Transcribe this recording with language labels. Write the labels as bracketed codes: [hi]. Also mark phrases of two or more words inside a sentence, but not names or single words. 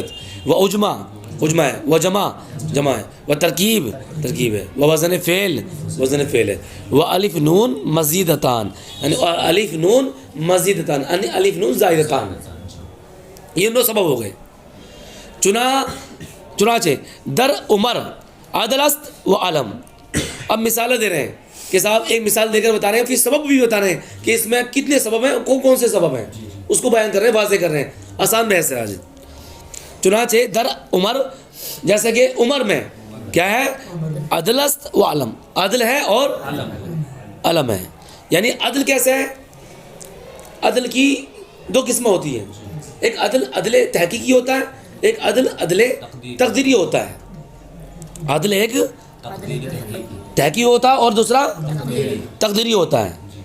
[ur] وہ اجمع ہے. وہ جمع ہے. وہ ترکیب ہے. وہ وزن فعل ہے. وہ الف نون مزیدتان یعنی الف نون مزیدتان یعنی الف نون زائدتان. یہ 9 سبب ہو گئے. چنانچہ [fa] در عمر عدل است و علم. [ur] اب مثالیں دے رہے ہیں کہ صاحب ایک مثال دے کر بتا رہے ہیں، پھر سبب بھی بتا رہے ہیں کہ اس میں کتنے سبب ہیں، کون سے سبب ہیں، اس کو بیان کر رہے ہیں، واضح کر رہے ہیں. آسان بحث ہے آج. چنانچہ [fa] در عمر [ur] جیسے کہ عمر میں کیا ہے؟ [fa] عدل است و علم. [ur] عدل ہے اور علم ہے. یعنی عدل کیسے ہے؟ عدل کی 2 قسمیں ہوتی ہیں. ایک عدل تحقیقی ہوتا ہے، ایک عدل تقدیری ہوتا ہے. عدل ایک تحقیقی ہوتا ہے اور دوسرا تقدیری ہوتا ہے.